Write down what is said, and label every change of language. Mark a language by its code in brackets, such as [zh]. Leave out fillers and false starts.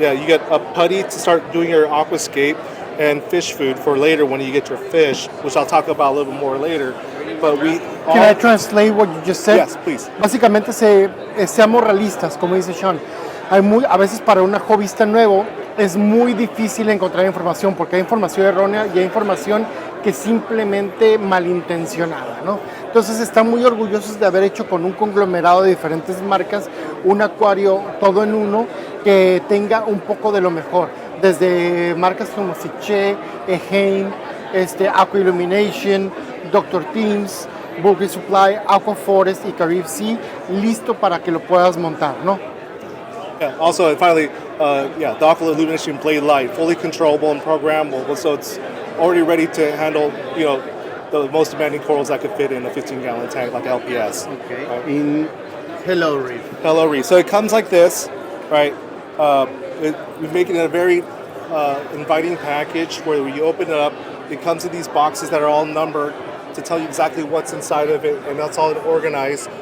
[en] Yeah, you get a putty to start doing your aquascape, and fish food for later when you get your fish, which I'll talk about a little bit more later. But Can I translate what you just said? Yes, please. [es] Básicamente, seamos realistas, como dice Shawn. A veces para un hobbyista nuevo es muy difícil encontrar información porque hay información errónea y hay información que es simplemente malintencionada, ¿no? Entonces están muy orgullosos de haber hecho con un conglomerado de diferentes marcas un acuario todo en uno que tenga un poco de lo mejor. Desde marcas como Seche, Anaheim, Aqua Illumination, Dr. Tim's, Bulky Supply, Aqua Forest y Carib Sea, listo para que lo puedas montar, ¿no? [en] Yeah. Also, and finally, the Aqua Illumination Blade Light, fully controllable and programmable, so it's already ready to handle, the most demanding corals that could fit in a 15-gallon tank like LPS. Okay. Right? In Hello Reef. Hello Reef. So it comes like this, right? We make it in a very inviting package where when you open it up, it comes in these boxes that are all numbered to tell you exactly what's inside of it, and that's all organized.